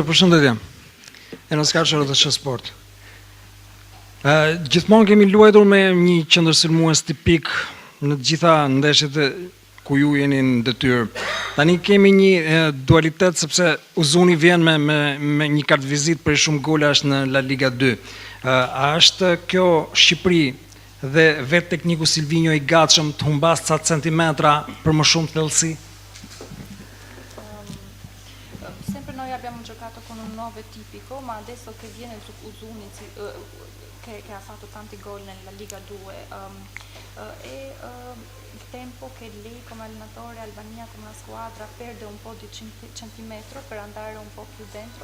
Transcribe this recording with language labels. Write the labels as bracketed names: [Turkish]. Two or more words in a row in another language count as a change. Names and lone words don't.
[Albanian] Përshëndetje, Enos Kaqër dhe Sh Sport. Gjithmonë kemi luajtur me një qendërsulmues tipik në të gjitha ndeshjet ku ju jeni në detyrë. Tani kemi një dualitet sepse Uzuni vjen me një kartë vizit për shumë golash në La Liga 2. A është kjo Shqipëri dhe vetë tekniku Silvinho i gatshëm të humbas ca centimetra për më shumë thellësi? [Italian] Sempre noi abbiamo giocato con un 9 tipico, ma adesso che viene Uzuni che ha fatto tanti gol nella Liga 2 e il tempo che lei come allenatore, Albania come una squadra perde un po' di centimetro per andare un po' più dentro?